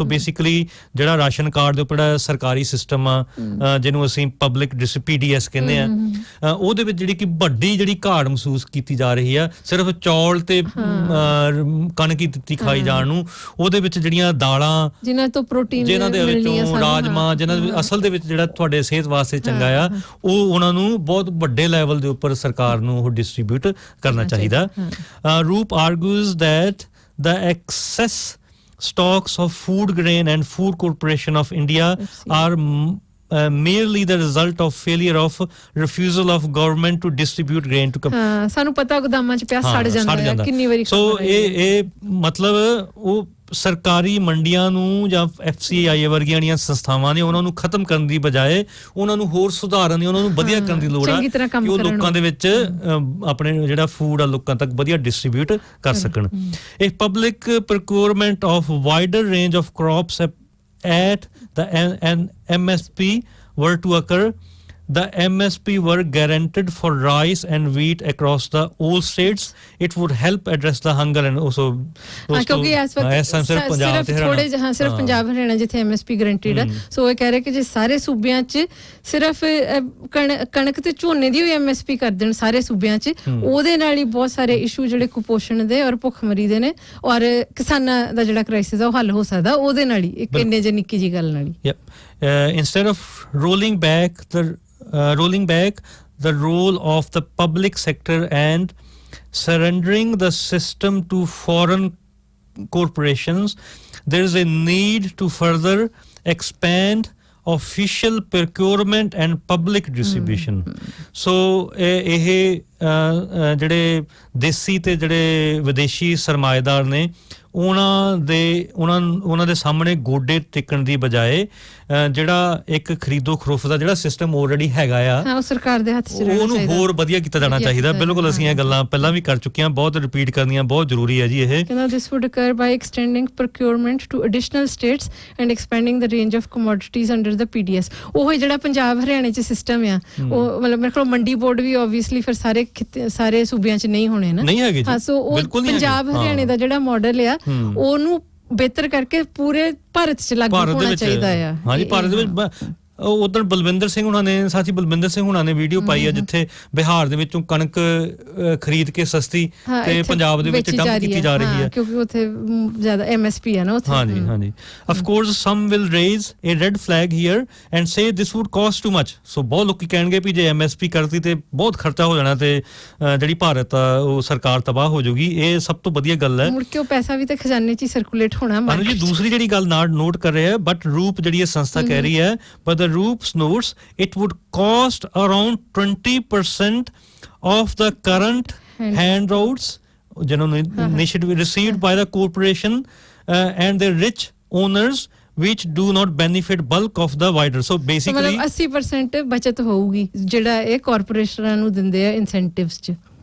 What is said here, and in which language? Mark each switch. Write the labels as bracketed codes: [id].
[en] So basically [pa] ਜਿਹੜਾ ration card ਦੇ ਉੱਪਰ ਸਰਕਾਰੀ ਸਿਸਟਮ ਆ, ਜਿਹਨੂੰ ਅਸੀਂ ਪਬਲਿਕ PDS ਕਹਿੰਦੇ ਆ, ਉਹਦੇ ਵਿੱਚ ਜਿਹੜੀ ਕਿ ਵੱਡੀ ਜਿਹੜੀ ਘਾਟ ਮਹਿਸੂਸ ਕੀਤੀ ਜਾ ਰਹੀ ਆ, ਸਿਰਫ ਚੌਲ ਤੇ ਕਣਕ ਹੀ ਦਿੱਤੀ ਖਾਈ ਜਾਣ ਨੂੰ। ਉਹਦੇ ਵਿੱਚ ਜਿਹੜੀਆਂ ਦਾਲਾਂ, ਜਿਨ੍ਹਾਂ ਤੋਂ ਪ੍ਰੋਟੀਨ, ਜਿਨ੍ਹਾਂ ਦੇ ਵਿੱਚੋਂ ਰਾਜਮਾ, ਜਿਨ੍ਹਾਂ ਦੇ ਅਸਲ ਦੇ ਵਿੱਚ ਜਿਹੜਾ ਤੁਹਾਡੇ ਸਿਹਤ ਵਾਸਤੇ ਚੰਗਾ ਆ, ਉਹ ਉਹਨਾਂ ਨੂੰ ਬਹੁਤ ਵੱਡੇ ਲੈਵਲ ਦੇ ਉੱਪਰ ਸਰਕਾਰ ਨੂੰ ਉਹ ਡਿਸਟ੍ਰੀਬਿਊਟ ਕਰਨਾ ਚਾਹੀਦਾ। [en] Roop argues that the excess stocks of food grain and food corporation of India are merely the result of failure of refusal of government to distribute grain to [pa] ਸਾਨੂੰ ਪਤਾ ਗੋਦਾਮਾਂ 'ਚ ਪਿਆ ਸੜ ਜਾਂਦਾ ਹੈ ਕਿੰਨੀ ਵਾਰੀ। ਸੋ ਇਹ ਮਤਲਬ ਉਹ ਸਰਕਾਰੀ ਮੰਡੀਆਂ ਨੂੰ ਜਾਂ FCI ਵਰਗੀਆਂ ਦੀਆਂ ਸੰਸਥਾਵਾਂ ਨੇ ਉਹਨਾਂ ਨੂੰ ਖਤਮ ਕਰਨ ਦੀ ਬਜਾਏ ਉਹਨਾਂ ਨੂੰ ਹੋਰ ਸੁਧਾਰਨ ਦੀ, ਉਹਨਾਂ ਨੂੰ ਵਧੀਆ ਕਰਨ ਦੀ ਲੋੜ ਆ ਕਿ ਉਹ ਲੋਕਾਂ ਦੇ ਵਿੱਚ ਆਪਣੇ ਜਿਹੜਾ ਫੂਡ ਆ ਲੋਕਾਂ ਤੱਕ ਵਧੀਆ ਡਿਸਟ੍ਰੀਬਿਊਟ ਕਰ ਸਕਣ। [en] if public procurement of wider range of crops at the MSP were to occur, the MSP were guaranteed for rice and wheat across the all states, it would help address the hunger and also [pa] ਕਿਉਂਕਿ ਇਸ ਵਕਤ ਸਿਰਫ ਥੋੜੇ ਜਿਹਾ ਸਿਰਫ ਪੰਜਾਬ ਹਰਿਆਣਾ ਜਿੱਥੇ MSP guaranteed ਹੈ। ਸੋ ਇਹ ਕਹਿ ਰਹੇ ਕਿ ਜੇ ਸਾਰੇ ਸੂਬਿਆਂ 'ਚ ਸਿਰਫ ਕਣਕ ਤੇ ਝੋਨੇ ਦੀ ਵੀ MSP ਕਰ ਦੇਣ ਸਾਰੇ ਸੂਬਿਆਂ 'ਚ, ਉਹਦੇ ਨਾਲ ਹੀ ਬਹੁਤ ਸਾਰੇ ਇਸ਼ੂ ਜਿਹੜੇ ਕੁਪੋਸ਼ਣ ਦੇ ਔਰ ਭੁੱਖਮਰੀ ਦੇ ਨੇ ਔਰ ਕਿਸਾਨਾਂ ਦਾ ਜਿਹੜਾ ਕ੍ਰਾਈਸਿਸ ਆ ਉਹ ਹੱਲ ਹੋ ਸਕਦਾ ਉਹਦੇ ਨਾਲ ਹੀ, ਇੱਕ ਇੰਨੇ ਜਿਹੀ ਨਿੱਕੀ ਜਿਹੀ ਗੱਲ ਨਾਲ ਹੀ। [en] Instead of rolling back the role of the public sector and surrendering the system to foreign corporations, there is a need to further expand official procurement and public distribution. [pa] So ਇਹ ਜਿਹੜੇ ਦੇਸੀ ਤੇ ਜਿਹੜੇ ਵਿਦੇਸ਼ੀ ਸਰਮਾਏਦਾਰ ਨੇ ਉਹਨਾਂ ਦੇ ਸਾਹਮਣੇ ਗੋਡੇ ਟੇਕਣ ਦੀ ਬਜਾਏ ਜਿਹੜਾ ਇੱਕ ਖਰੀਦੋ ਖਰੋਫ ਦਾ ਜਿਹੜਾ ਸਿਸਟਮ ਆਲਰੇਡੀ ਹੈਗਾ ਆ, ਉਹ ਸਰਕਾਰ ਦੇ ਹੱਥ 'ਚ ਰਹਿਣਾ ਚਾਹੀਦਾ, ਉਹਨੂੰ ਹੋਰ ਵਧੀਆ ਕੀਤਾ ਜਾਣਾ ਚਾਹੀਦਾ। ਬਿਲਕੁਲ ਅਸੀਂ ਇਹ ਗੱਲਾਂ ਪਹਿਲਾਂ ਵੀ ਕਰ ਚੁੱਕੇ ਹਾਂ, ਬਹੁਤ ਰਿਪੀਟ ਕਰਨੀਆਂ ਬਹੁਤ ਜ਼ਰੂਰੀ ਹੈ ਜੀ। ਇਹ ਕਹਿੰਦਾ [en] this would occur by extending procurement to additional states and expanding the range of commodities under the PDS. [pa] ਉਹ ਜਿਹੜਾ ਪੰਜਾਬ ਹਰਿਆਣੇ 'ਚ ਸਿਸਟਮ ਆ, ਉਹ ਮਤਲਬ ਮੇਰੇ ਕੋਲ ਮੰਡੀ ਬੋਰਡ ਵੀ ਆਬਵੀਅਸਲੀ ਫਿਰ ਸਾਰੇ ਸੂਬਿਆਂ 'ਚ ਨਹੀਂ ਹੋਣੇ ਨਾ, ਨਹੀਂ ਹੈਗੇ। ਹਾਂ, ਸੋ ਉਹ ਪੰਜਾਬ ਹਰਿਆਣੇ ਦਾ ਜਿਹੜਾ ਮਾਡਲ ਆ ਉਹਨੂੰ ਬਿਹਤਰ ਕਰਕੇ ਪੂਰੇ ਭਾਰਤ 'ਚ ਲਾਗੂ ਹੋਣਾ ਚਾਹੀਦਾ ਆ। ਹਾਂਜੀ, ਭਾਰਤ ਦੇ ਵਿੱਚ ਉਧਰ ਬਲਵਿੰਦਰ ਸਿੰਘ ਹੁਣਾਂ ਨੇ, ਸਾਥੀ ਬਲਵਿੰਦਰ ਸਿੰਘ ਹੁਣਾਂ ਨੇ ਵੀਡੀਓ ਪਾਈ ਆ ਜਿੱਥੇ ਬਿਹਾਰ ਦੇ ਵਿੱਚੋਂ ਕਣਕ ਖਰੀਦ ਕੇ ਸਸਤੀ ਤੇ ਪੰਜਾਬ ਦੇ ਵਿੱਚ ਡੰਪ ਕੀਤੀ ਜਾ ਰਹੀ ਹੈ ਕਿਉਂਕਿ ਉੱਥੇ ਜ਼ਿਆਦਾ MSP ਹੈ ਨਾ ਉੱਥੇ। [en] ਹਾਂਜੀ of course some will raise a red flag here and say this would cost too much. [pa] ਸੋ ਬਹੁਤ ਲੋਕੀ ਕਹਿਣਗੇ ਵੀ ਜੇ MSP ਕਰਤੀ ਤੇ ਬਹੁਤ ਖਰਚਾ ਹੋ ਜਾਣਾ ਤੇ ਜਿਹੜੀ ਭਾਰਤ ਆ ਉਹ ਸਰਕਾਰ ਤਬਾਹ ਹੋ ਜਾਊਗੀ। ਇਹ ਸਭ ਤੋਂ ਵਧੀਆ ਗੱਲ ਹੈ, ਮੁੜ ਕੇ ਉਹ ਪੈਸਾ ਵੀ ਤੇ ਖਜ਼ਾਨੇ 'ਚ ਹੀ ਸਰਕੂਲੇਟ ਹੋਣਾ। ਜੀ ਦੂਸਰੀ ਜਿਹੜੀ ਗੱਲ ਨੋਟ ਕਰ ਰਹੇ ਆ, ਬਟ ਰੂਪ ਜਿਹੜੀ ਇਹ ਸੰਸਥਾ ਕਹਿ ਰਹੀ ਹੈ, [en] but the Roop notes it would cost around 20% of the current handouts initially received by the corporation and the rich owners which do not benefit bulk of the wider. So basically [pa] 80% ਬਚਤ ਹੋਊਗੀ ਜਿਹੜਾ ਇਹ ਕਾਰਪੋਰੇਸ਼ਨਾਂ ਨੂੰ ਦਿੰਦੇ ਆ incentives 'ਚ।